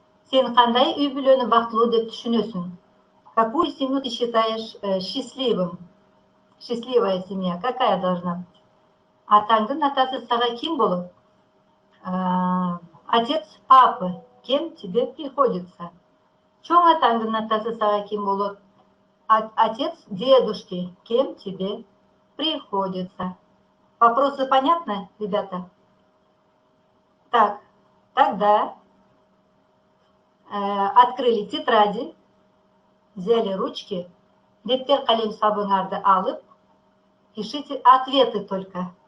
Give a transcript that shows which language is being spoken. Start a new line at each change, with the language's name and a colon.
Kyrgyz: Сен кандай үй бүлөнү бактылуу деп түшүнөсүң?
Russian: Какую семью ты считаешь счастливым? Счастливая семья какая должна быть?
Kyrgyz: Атаңдын атасы сага ким болот?
Russian: Отец папы. Кем тебе приходится?
Kyrgyz: Чоң атаңдын атасы сага ким болот?
Russian: Отец дедушки. Кем тебе приходится? Вопросы понятны, ребята? Так, тогда открыли тетради, взяли ручки,
Kyrgyz: дефтер, калем, сабыңарды алып,
Russian: пишите ответы только.